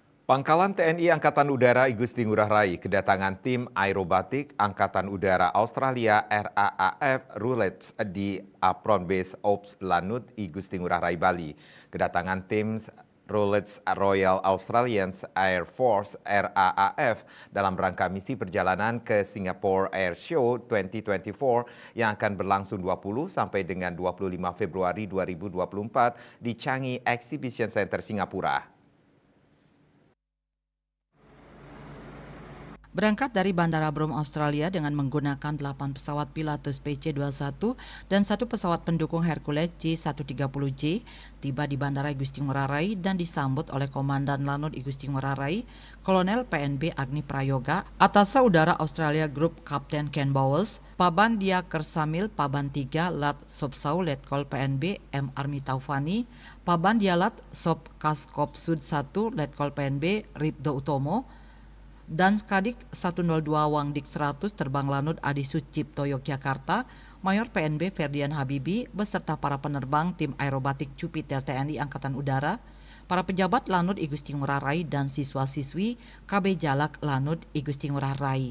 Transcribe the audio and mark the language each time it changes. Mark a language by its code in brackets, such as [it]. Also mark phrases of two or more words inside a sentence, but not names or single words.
[id] Pangkalan TNI Angkatan Udara Igusti Ngurah Rai kedatangan tim aerobatik Angkatan Udara Australia RAAF Roulets di Apron Base Ops Lanut Igusti Ngurah Rai Bali. Kedatangan tim Roulets Royal Australian Air Force RAAF dalam rangka misi perjalanan ke Singapore Air Show 2024 yang akan berlangsung 20 sampai dengan 25 Februari 2024 di Changi Exhibition Center Singapura. Berangkat dari Bandara Broome, Australia dengan menggunakan 8 pesawat Pilatus PC-21 dan 1 pesawat pendukung Hercules C-130J, tiba di Bandara Igusti Ngurah Rai dan disambut oleh Komandan Lanut Igusti Ngurah Rai, Kolonel PNB Agni Prayoga, Atasa Udara Australia Group Kapten Ken Bowles, Paban Dia Kersamil, Paban 3 Lat Sobsau Letkol PNB M. Armi Taufani, Paban Dialat Sob Kaskop Sud 1 Letkol PNB Ripdo Utomo, dan Skadik 102 Wangdik 100 Terbang Lanut Adi Sucipto Yogyakarta, Mayor PNB Ferdian Habibi beserta para penerbang tim aerobatik Jupiter TNI Angkatan Udara, para pejabat Lanut Igusti Ngurah Rai dan siswa-siswi KB Jalak Lanut Igusti Ngurah Rai.